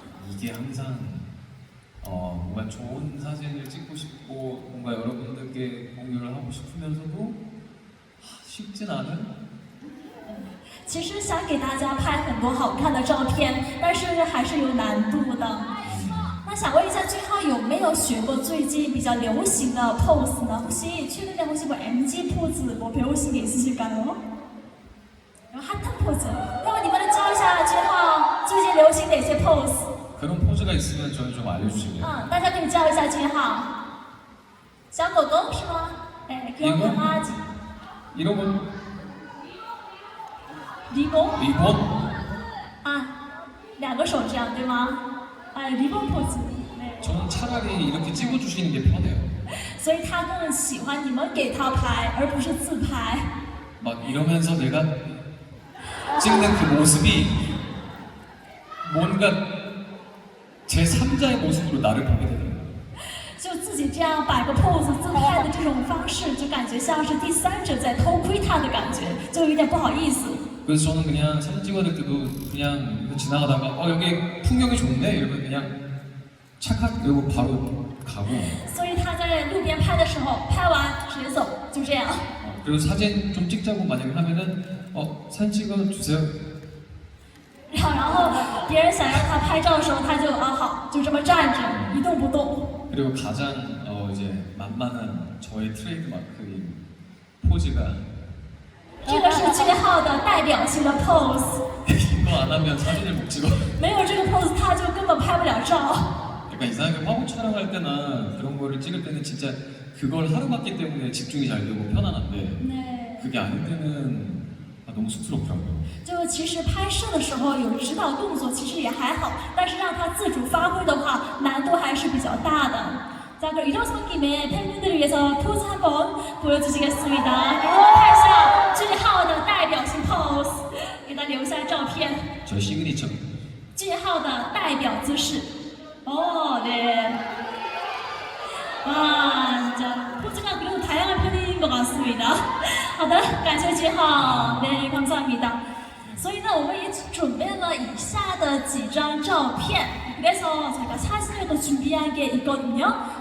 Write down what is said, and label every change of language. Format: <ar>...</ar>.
<ko>이게 항상 뭔가 좋은 사진을 찍고 싶고 뭔가 여러분들께 공유를 하고 싶으면서도 쉽진 않은</ko> <zh>其实想给大家拍很多好看的照片，但是还是有难度的。那想问一下俊浩有没有学过最近比较流行的 pose 呢？</zh> <ko>혹시 최근에 혹시 뭐 MG 포즈 뭐 배우신 게 있으실까요? 핫한 포즈.</ko> <zh>그럼 你们教一下俊浩最近流行哪些 pose？</zh> <ko>그런 포즈가 있으면 저희 좀 알려주실래요?</ko> <zh>大家可以教一下俊浩。小狗狗是吗？</zh> <ko>哎，귀여운 강아지。 이런 건 리본？ 리본?</ko> <zh>两个手这样对吗？</zh> <ko>리본 포즈。 저는 차라리 이렇게 찍어주시는 게 편해요.</ko> <zh>所以他更喜欢你们给他拍，而不是自拍。</zh> <ko>막 이러면서 내가 찍는 그 모습이 뭔가 제 3자의 모습으로 나를 보게 되더라고요.</ko> <zh>就自己这样摆个 pose 自拍的这种方式，就感觉像是第三者在偷窥他的感觉，就有点不好意思。</zh> <ko>그래서 저는 그냥 사진 찍어야 될 때도 그냥 지나가다가 여기 풍경이 좋네 이러면 그냥 착각 이러고 바로 가고.</ko> <zh>所以他在路边拍的时候，拍完直接走，就这样。</zh> <ko>그리고 사진 좀 찍자고 만약에 하면은 사진 찍어주세요.</ko> <zh>然后别人想让他拍照的时候，他就好，就这么站着一动不动。</zh> <ko>그리고 가장 이제 만만한 저의 트레이드 마크인 포즈가</ko> <zh>这个是俊浩的代表性的 pose。</zh> <ko>이거 안 하면 사진을 못 찍어.</ko> <zh>没有这个 pose， 他就根本拍不了照。</zh> <ko>약간 이상하게 화보 촬영할 때나 그런 거를 찍을 때는 진짜 그걸 하루 봤기 때문에 집중이 잘 되고 편안한데 네。 그게 아닐 때는 너무 쑥스럽더라고요.</ko> <zh>就其实拍摄的时候有指导动作，其实也还好，但是让他自主发挥的话，难度还是比较大的。</zh> <ko>자, 그럼 일어선 김에 팬분들을 위해서 포즈 한번 보여주시겠습니다.</ko> <zh>给我们看一下句号的代表性 pose， 给他留下照片。</zh> <ko>저희 시그니처.</ko> <zh>句号的代表姿势。哦，네。</zh> <ko>와, 진짜 포즈가 그래도 다양한 편인 것 같습니다.</ko> <zh>好的，感谢句号，</zh> <ko>네， 감사합니다.</ko> <zh>所以呢，我们也准备了以下的几张照片。</zh> <ko>그래서 제가 사진을 또 준비한 게 있거든요.</ko>